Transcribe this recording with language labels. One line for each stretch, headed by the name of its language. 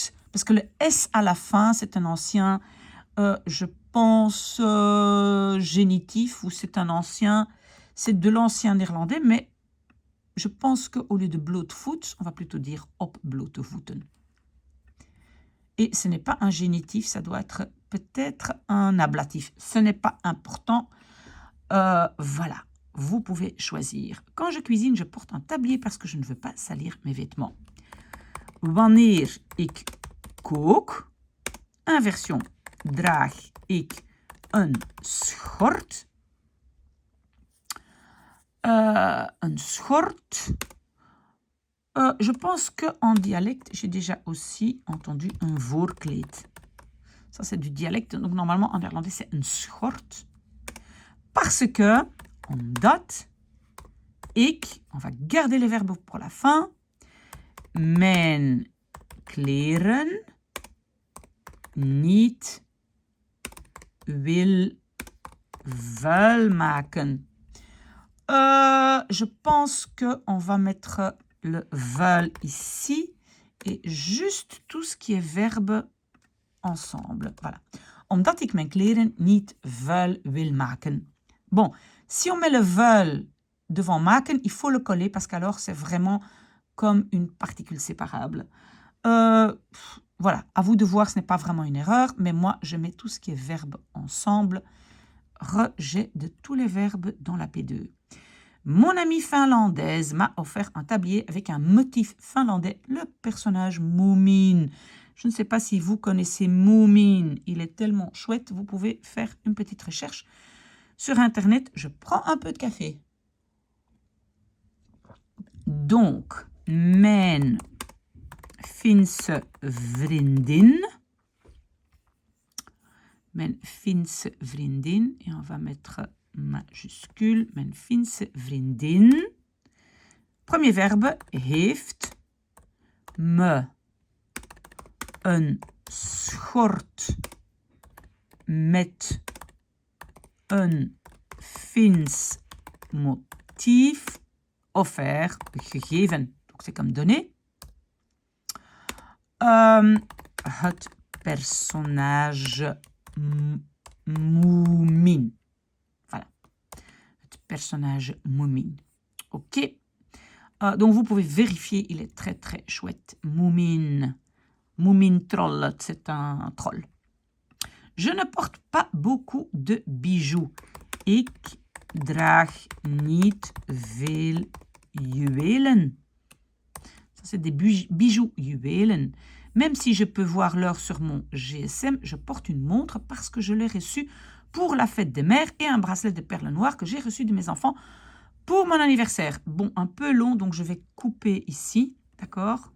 French: Parce que le S à la fin, c'est un ancien, je pense, génitif, ou c'est un ancien, c'est de l'ancien néerlandais, mais je pense qu'au lieu de blootvoets, on va plutôt dire
Dutch: op blote voeten.
French: Et ce n'est pas un génitif, ça doit être peut-être un ablatif. Ce n'est pas important. Voilà. Vous pouvez choisir. Quand je cuisine, je porte un tablier parce que je ne veux pas salir mes vêtements.
Dutch: Wanneer ik kook, inversion, draag ik een schort. Een schort.
French: Je pense qu'en dialecte, j'ai déjà aussi entendu un voorkleed. Ça, c'est du dialecte. Donc, normalement, en néerlandais, c'est
Dutch: een schort.
French: Parce que,
Dutch: omdat ik,
French: on va garder les verbes pour la fin,
Dutch: mijn kleren niet wil vuil maken.
French: Je pense qu'on va mettre le vuil ici et juste tout ce qui est verbe ensemble. Voilà.
Dutch: Omdat ik mijn kleren niet vuil wil maken.
French: Bon, si on met le vuil devant maken, il faut le coller parce qu'alors c'est vraiment comme une particule séparable. Voilà, à vous de voir, ce n'est pas vraiment une erreur, mais moi, je mets tout ce qui est verbe ensemble. Rejet de tous les verbes dans la P2. Mon amie finlandaise m'a offert un tablier avec un motif finlandais, le personnage Moomin. Je ne sais pas si vous connaissez Moomin, il est tellement chouette, vous pouvez faire une petite recherche sur Internet. Je prends un peu de café.
Dutch: Donc, mijn Finse vriendin. Mijn Finse vriendin.
French: Et on va mettre majuscule.
Dutch: Mijn Finse vriendin.
French: Premier verbe,
Dutch: heeft me een schort met een Fins motief offert gegeven.
French: Donc c'est comme donné.
Dutch: Het personnage Moomin.
French: Voilà.
Dutch: Het personnage Moomin. Ok.
French: Donc vous pouvez vérifier, il est très très chouette. Moomin. Moomin troll, c'est un troll. Je ne porte pas beaucoup de bijoux.
Dutch: Ik draag niet veel juwelen.
French: Ça, c'est des bijoux juwelen. Même si je peux voir l'heure sur mon GSM, je porte une montre parce que je l'ai reçue pour la fête des mères et un bracelet de perles noires que j'ai reçu de mes enfants pour mon anniversaire. Bon, un peu long, donc je vais couper ici, d'accord?